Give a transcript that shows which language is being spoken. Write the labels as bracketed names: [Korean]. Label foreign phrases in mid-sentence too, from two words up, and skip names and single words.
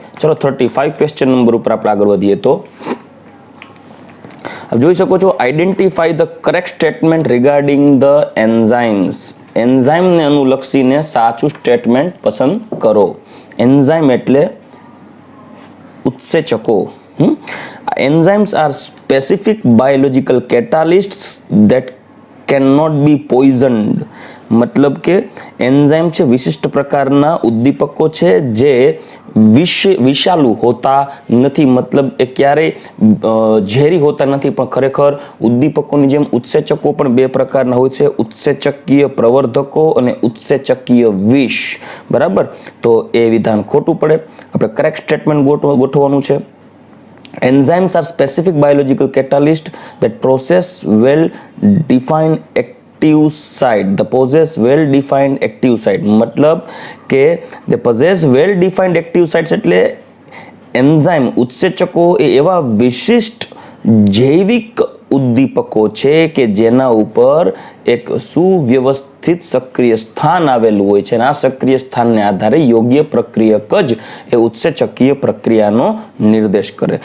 [Gujarati] ચલો 35 ક્વેશ્ચન નંબર ઉપર આપણે આગળ વધીએ તો જોઈ શકો છો, [English] identify the correct statement regarding the enzymes. [Gujarati] એન્ઝાઇમને અનુલક્ષીને સાચું સ્ટેટમેન્ટ પસંદ કરો. એન્ઝાઇમ એટલે ઉત્સેચકો. [English] Enzymes are specific biological catalysts that cannot be poisoned. [Gujarati] મતલબ કે એન્ઝાઇમ છે વિશિષ્ટ પ્રકારના ઉદ્દીપકો છે જે વિષાલુ હોતા નથી. મતલબ એ ક્યારેય ઝેરી હોતા નથી, પણ ખરેખર ઉદ્દીપકોની જેમ ઉત્સેચકો પણ 2 પ્રકારના હોય છે, ઉત્સેચકીય પ્રવર્ધકો અને ઉત્સેચકીય વિષ. બરાબર? તો એ વિધાન ખોટું પડે. આપણે [English] correct statement [Gujarati] ગોઠવવાનું છે. [English] Enzymes are specific biological catalysts that possess well-defined active site. The possess well-defined active site. [Gujarati] મતલબ કે [English] they possess well-defined active sites [Gujarati] એટલે એન્ઝાઇમ ઉત્સેચકો એ એવા વિશિષ્ટ જૈવિક ઉદ્દીપકો છે કે જેના ઉપર એક સુવ્યવસ્થિત સ્થિત સક્રિય સ્થાન આવેલું હોય છે અને આ સક્રિય સ્થાનને આધારે યોગ્ય પ્રક્રિયક જ એ ઉત્સેચકીય પ્રક્રિયાનો નિર્દેશ કરે.